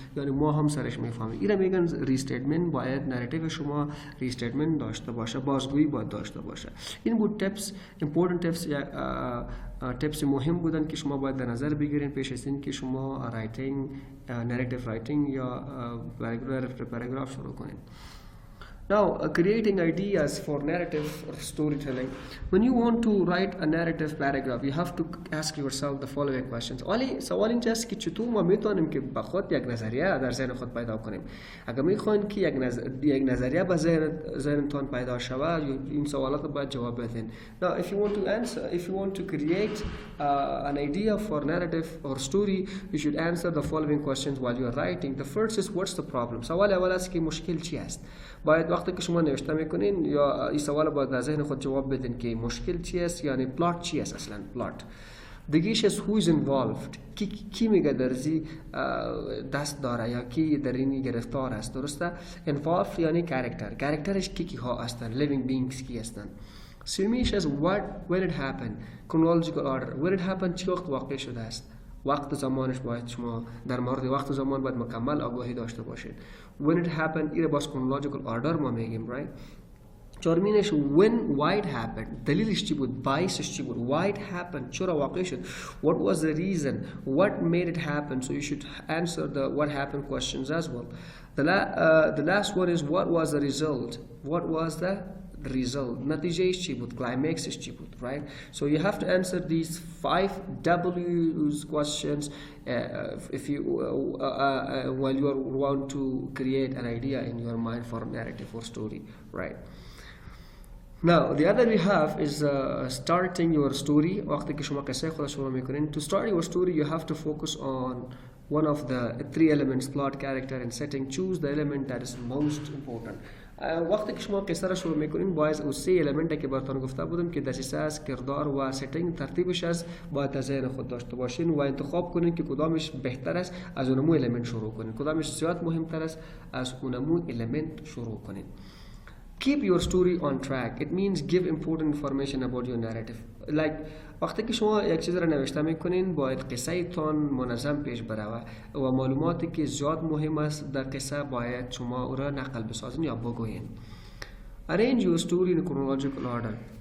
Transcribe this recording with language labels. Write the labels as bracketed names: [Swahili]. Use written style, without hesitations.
[Persian] یعنی ما هم سرش میفهمیم. اینا میگن ریستیتمنت. باید نراتیو شما ریستیتمنت داشته باشه، بازگویی باید داشته باشه. این بود tips، [English] important tips [Persian] یا tips مهم بودن که شما باید در نظر بگیرین پیش از این که شما رایتینگ، نریتیو رایتینگ یا پاراگراف شروع کنین. [English] Now, creating ideas for narrative or storytelling. When you want to write a narrative paragraph, you have to ask yourself the following questions. [Persian] سوال اینجاست که چطور ما میتونیم که به خود یک نظریه در ذهن خود پیدا کنیم. اگر میخواین که یک نظریه به ذهنتان پیدا شود، این سوالات باید جواب بدین. [English] Now, if you want to create an idea for narrative or story, you should answer the following questions while you are writing. The first is, what's the problem? [Persian] سوال اول است که مشکل چی است. باید وقتی که شما نوشته میکنین یا این سوال باید در ذهن خود جواب بدین که مشکل چی است، یعنی پلات چی است اصلا. پلات دیگهش از [English] who is involved، [Persian] کی میگه درزی دست داره یا کی در این گرفتار است. درسته؟ involved یعنی کاراکترش کی ها هستن، [English] living beings [Persian] کی هستن. سومیش از [English] when it happened، chronological order، when it happened [Persian] چی وقت واقع شده است. وقت زمانش باید شما در مورد وقت زمان باید مکمل آگاهی داشته باشید. [English] When it happened [Persian] ایره باز [English] chronological order [Persian] ما میگیم، right؟ چهارمینش [English] why it happened، [Persian] دلیلش چی بود، باعثش چی بود. [English] why it happened، [Persian] چرا واقع شد. [English] what was the reason، what made it happen. So you should answer the what happened questions as well. The last one is what was the result. what was the result، [Persian] نتیجهش چی بود، climaxش چی بود، right? [English] So you have to answer these 5 W's questions if you while you want to create an idea in your mind for a narrative or story, right? Now the other we have is starting your story. [Persian] وقتی که شما قصه خود شروع میکنین. [English] To start your story you have to focus on one of the 3 elements: plot, character and setting. Choose the element that is most important. [Persian] وقتی که شما قصه را شروع میکنین باید اون 3 المنت که براتون گفته بودم که دسیسه است، کردار و ستینگ، ترتیبش است، باید در ذهن خود داشته باشین و انتخاب کنین که کدامش بهتر است از اونمو المنت شروع کنین، کدامش زیاد مهمتر است از اونمو المنت شروع کنین. [English] Keep your story on track. It means give important information about your narrative. [Persian] Like وقتی که شما یک چیز را نوشته میکنین باید قصه تان منظم پیش بره و معلوماتی که زیاد مهم است در قصه باید شما او را نقل بسازین یا بگوین. [English] Arrange your story in chronological order.